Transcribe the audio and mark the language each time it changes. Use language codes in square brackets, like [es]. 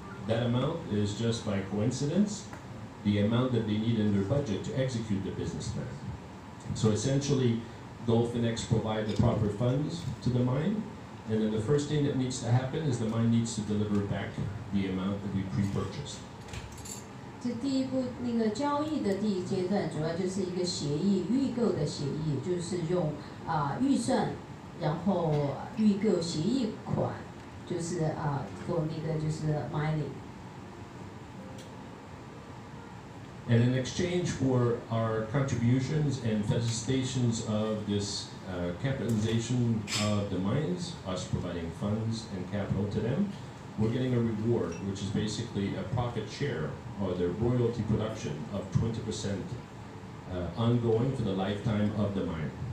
[en] That amount is just by coincidence the amount that they need in their budget to execute the business plan. So essentially, Goldfinx provide the proper funds to the mine, and then the first thing that needs to happen is the mine needs to deliver back the amount that we pre-purchased. [zh] 这第一步那个交易的第一阶段，主要就是一个协议预购的协议，就是用预算，然后预购协议款，就是做那个就是 mining。 [en] And in exchange for our contributions and felicitations of this capitalization of the mines, us providing funds and capital to them, we're getting a reward, which is basically a profit share, or the royalty production of 20% ongoing for the lifetime of the mine.